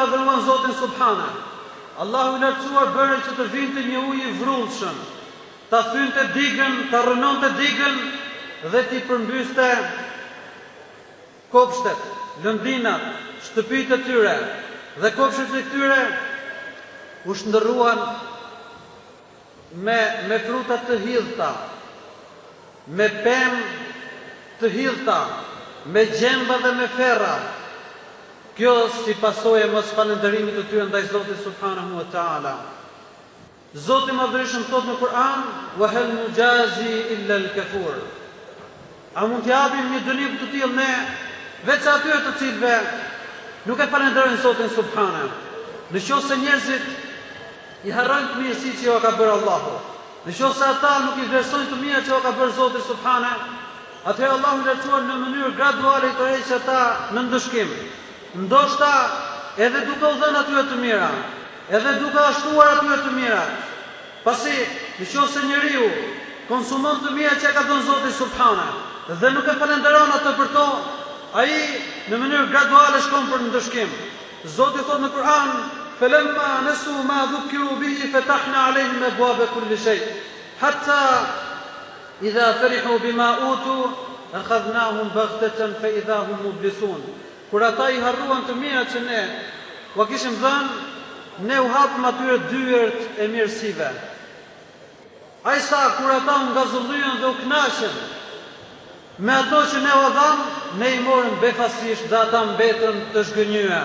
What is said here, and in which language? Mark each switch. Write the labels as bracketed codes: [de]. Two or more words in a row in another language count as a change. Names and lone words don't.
[sq] madhëruan Zotin subhanahu, Allahu i lartësuar bëri që të vinte një ujë i vrullshëm, ta thynte digën, ta rënonte digën dhe t'i përmbyste kopshtet, lëndinat, shtëpitë e tyre, dhe kopshtet e tyre u shndërruan me fruta të hidhta, me pemë të hidhta, me gjemba dhe me ferra. Kjo si pasojë mos falënderimit të tyre ndaj Zotit [ar] سبحانه وتعالى. [sq] Zoti i Madhërisht thot në Kur'an: [ar] "وهل نجازي إلا الكفور." [sq] A mund të japim një dënim të tillë ne veç atyre të cilëve nuk e falenderojnë Zotin subhanahu? Në qoftë se njerëzit i harrojnë të mirësitë që ju ka bërë Allahu, në qoftë se ata nuk i vlerësojnë të mirat që ju ka bërë Zoti subhanahu, atëherë Allahu i lartësuar në mënyrë graduale i tërheqë ata në ndëshkim. Ndoshta edhe duke u dhënë atyre të mira, edhe duke ashtuar atyre të mirat. Pasi, nëse njeriu konsumon të mirat që ka dhënë Zoti subhanahu dhe nuk e falenderon atë për to, ai në mënyrë graduale shkon për ndëshkim. Zoti thot në Kur'an: [ar] "فلما نسوا ما ذكروا به فتحنا عليهم أبواب كل شيء حتى إذا فرحوا بما أوتوا أخذناهم بغتة فإذا هم مبلسون." [sq] Kur ata i harruan të mirat që ne u kishim dhënë, ne u hapëm atyre dyert e mirësive. Ai sa kur ata u ngazullyen dhe u kënaqën me ato që ne u dham, ne i morëm befasisht dhe ata mbetën të zhgënjyer.